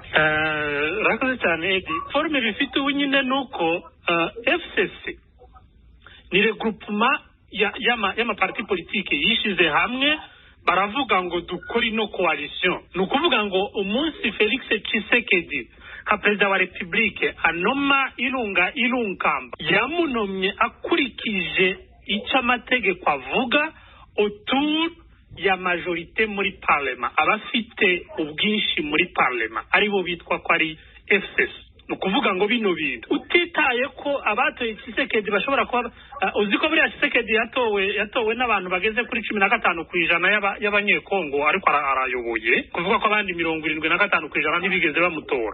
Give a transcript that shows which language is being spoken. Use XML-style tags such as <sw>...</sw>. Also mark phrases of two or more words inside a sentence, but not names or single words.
<rw>Rakoze cyane Edi, forme bifite ubu nyine nuko FCC ni</rw> <fr>regroupement y'amaparti politike</fr> <rw>yishize hamwe baravuga ngo dukore no coalition. Nukuvuga ngo umunsi Felix Tshisekedi ka perezida wa republique anoma irunkamba yamunomye akurikije icyo amategeko avuga autour ya majorité muri parlement, abafite ubwinshi muri parlement aribo bitwa ko ari FCC. Nukuvuga ngo bino bintu utitaye ko abatoye Tshisekedi bashobora kuba uziko buri Tshisekedi yatowe n'abantu bageze kuri 15% y'abanyekongo ariko arayoboye, kuvuga ko abandi 75% ntibigeze bamutora.</rw>